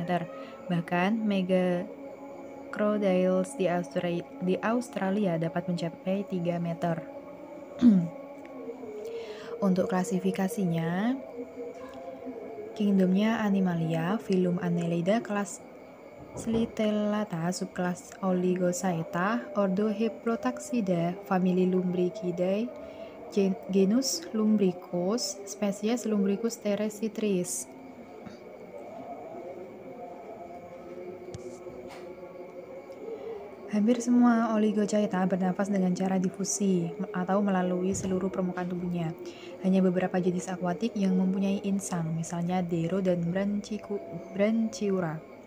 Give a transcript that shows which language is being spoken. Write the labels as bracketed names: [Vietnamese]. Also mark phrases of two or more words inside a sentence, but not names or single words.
[Indonesian] Bahkan Megacrodyles di Australia dapat mencapai 3 meter. Untuk klasifikasinya, kingdomnya Animalia, filum Annelida, kelas Slitellata, subkelas Oligochaeta, ordo Heplotaxida, famili Lumbricidae, genus Lumbricus, spesies Lumbricus terresitris. Hampir semua Oligochaeta bernapas dengan cara difusi atau melalui seluruh permukaan tubuhnya. Hanya beberapa jenis akuatik yang mempunyai insang, misalnya Dero dan Branchiura.